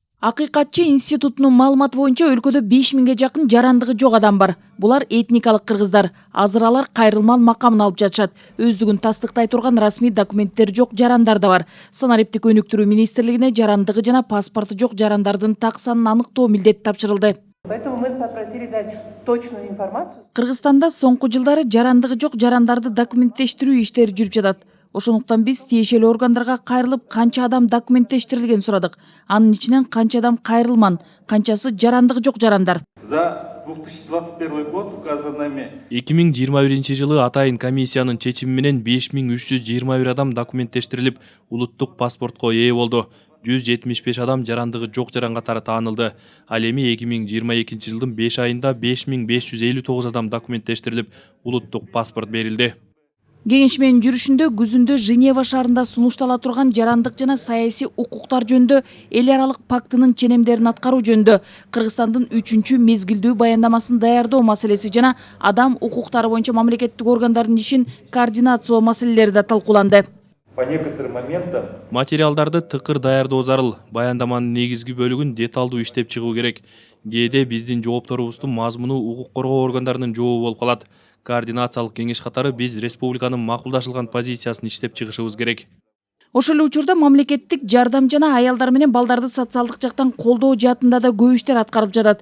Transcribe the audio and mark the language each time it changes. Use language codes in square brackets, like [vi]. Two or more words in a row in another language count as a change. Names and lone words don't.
[ky] Акыйкатчы институтунун маалыматы боюнча өлкөдө 5000ге жакын жарандыгы жок адам бар. Булар этникалык кыргыздар. Азыр алар кайрылман макамын алып жатышат. Өздүгүн тастыктай турган расмий документтери жок жарандар да бар. Санариптик өнүктүрүү министрлигине жарандыгы жана паспорту жок жарандардын так санын аныктоо милдети тапшырылды. [ru] Поэтому мы попросили дать точную информацию. [ky] Кыргызстанда соңку жылдары жарандыгы жок жарандарды документтештирүү иштери жүрүп жатат. Ошондуктан биз тиешелүү органдарга кайрылып канча адам документтештирилген сурадык. Анын ичинен канча адам кайрылман, канчасы жарандыгы жок жарандар. [ru] За 2021 год указанными [ky] 2021 жылы атайын комиссиянын чечими менен 5321 адам документтештирилип, улуттук паспортко ээ болду. 175 адам жарандыгы жок жаран катары таанылды. Ал эми 2022 жылдын 5 айында 5559 адам документтештирилип, улуттук паспорт берилди. Кеңешменин жүрүшүндө күзүндө Женева шаарында сунуштала турган жарандык жана саясий укуктар жөнүндө эл аралык пактынын ченемдерин аткаруу жөнүндө Кыргызстандын 3-чү мезгилдүү баяндамасын даярдоо маселеси жана адам укуктары боюнча мамлекеттик органдардын ишин координациялоо маселелери да талкууланды. [ru] по некоторым моментам [ky] Материалдарды тыкыр даярдоо зарыл. Баяндаманын негизги бөлүгүн деталдуу иштеп чыгуу керек. Кээде биздин жоопторубуздун мазмуну укук коргоо органдарынын жообу болуп калат. Координациялык кеңеш катары биз республиканын макулдашылган позициясын иштеп чыгышыбыз керек. Ошол эле учурда мамлекеттик жардам жана аялдар менен балдарды социалдык жактан колдоо жаатында да көп иштер аткарылып жатат.